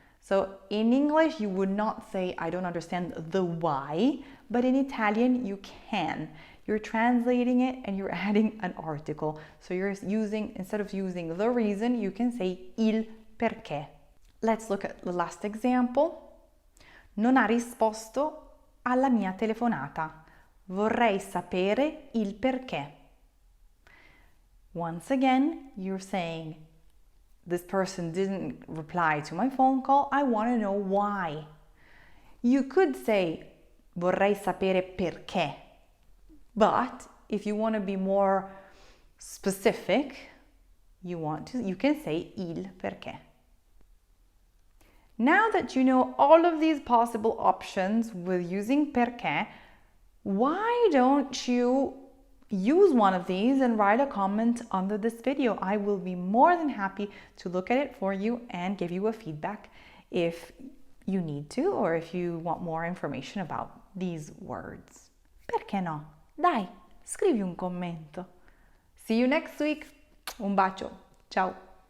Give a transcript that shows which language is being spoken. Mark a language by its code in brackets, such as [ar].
[en] So in English, you would not say, I don't understand the why, but in Italian, you can. You're translating it and you're adding an article. So you're using, instead of using the reason, you can say [it] il perché. [en] Let's look at the last example. [it] Non ha risposto alla mia telefonata. Vorrei sapere il perché. [en] Once again, you're saying, this person didn't reply to my phone call. I want to know why. You could say, [it] vorrei sapere perché. [en] But if you want to be more specific, you can say [it] il perché. [en] Now that you know all of these possible options with using perché, why don't you use one of these and write a comment under this video? I will be more than happy to look at it for you and give you a feedback if you need to or if you want more information about these words. [it] Perché no? Dai, scrivi un commento. [en] See you next week. [it] Un bacio. Ciao.